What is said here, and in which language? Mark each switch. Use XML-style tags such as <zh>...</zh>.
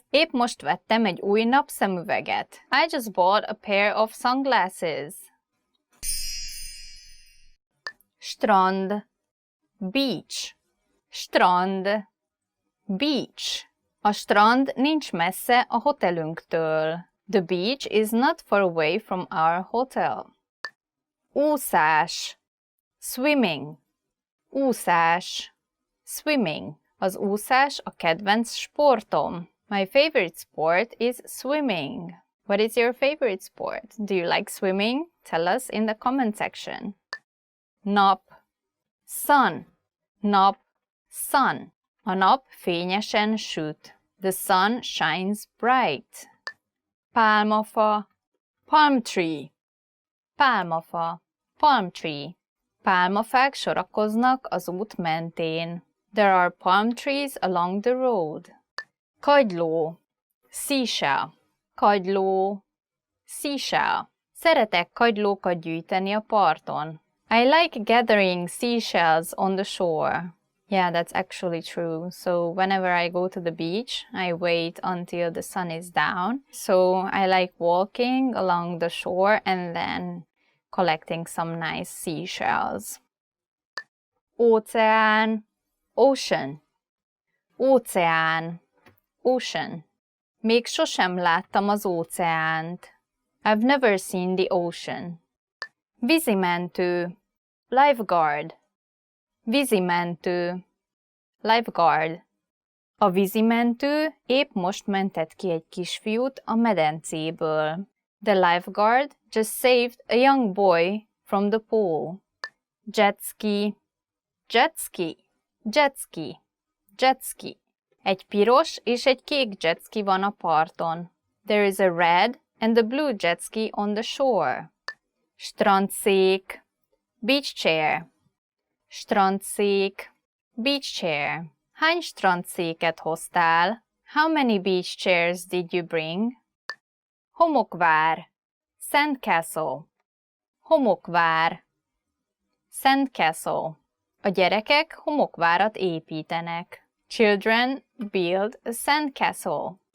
<hu>Épp most vettem egy új napszemüveget.</hu> <en>I just bought a pair of sunglasses.</en> <hu>Strand. Beach. Strand. Beach. A strand nincs messze a hotelünktől.</hu> <en>The beach is not far away from our hotel.</en> <hu>Úszás. Swimming. Úszás. Swimming. Az úszás a kedvenc sportom.</hu> <en>My favorite sport is swimming. What is your favorite sport? Do you like swimming? Tell us in the comment section.</en> <hu>Nap. Sun. Nap. Sun. A nap fényesen süt.</hu> <en>The sun shines bright. Pálmafa. Palm tree. Pálmafa. Palm tree.</en> <hu>Pálmafák sorakoznak az út mentén.</hu> <en>There are palm trees along the road.</en> <hu>Kagyló. Seashell. Kagyló. Seashell. Szeretek kagylókat gyűjteni a parton.</hu> <en>I like gathering seashells on the shore. Yeah, that's actually true. So whenever I go to the beach, I wait until the sun is down. So I like walking along the shore and then collecting some nice seashells.</en> <hu>Óceán. Ocean. Óceán. Ocean. Még sosem láttam az óceánt.</hu> <en>I've never seen the ocean.</en> <hu>Vízimentő. Lifeguard. Vízimentő. Lifeguard. A vízimentő épp most mentett ki egy kisfiút a medencéből.</hu> <en>The lifeguard just saved a young boy from the pool. Jet ski. Jet ski. Jet ski. Jet ski.</en> <hu>Egy piros és egy kék jet ski van a parton.</hu> <en>There is a red and a blue jet ski on the shore. Strandszék. Beach chair. Strandszék. Beach chair.</en> <hu>Hány strandszéket hoztál?</hu> <en>How many beach chairs did you bring?</en> <hu>Homokvár. Sandcastle. Homokvár.</hu> <en>Sandcastle.</en> <hu>A gyerekek homokvárat építenek.</hu> <en>Children build a sandcastle.</en>